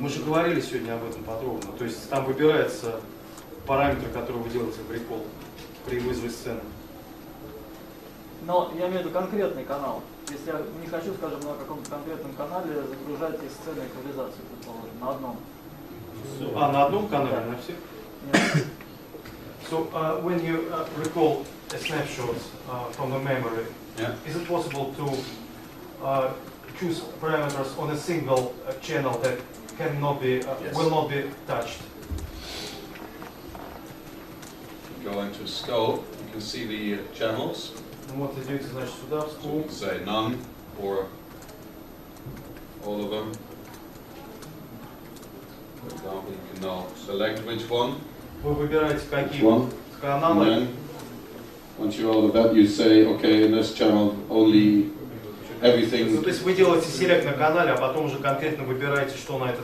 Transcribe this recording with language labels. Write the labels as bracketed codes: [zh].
[ru] Мы же говорили сегодня об этом подробно. То есть там выбираются параметры, которые вы делаете в рекол при вызове сцены. Но я имею в виду конкретный канал. Если я не хочу, скажем, на каком-то конкретном канале загружать из сцены эквализацию, предположим, на одном. На одном канале, на всех? Нет. [en] So when you recall a snapshot from the memory, is it possible to choose parameters on a single channel that cannot be, will not be touched? Go into scope, you can see the channels. [ru] Вот идете, значит, сюда, в school. [en] Say none or all of them. For example, you can now select which one. [ru] Вы выбираете, какие [en] And [ru] каналы. [en] then, once you're all of that, you say, okay, in this channel only everything. [ru] Ну, то есть вы делаете селект на канале, а потом уже конкретно выбираете, что на этот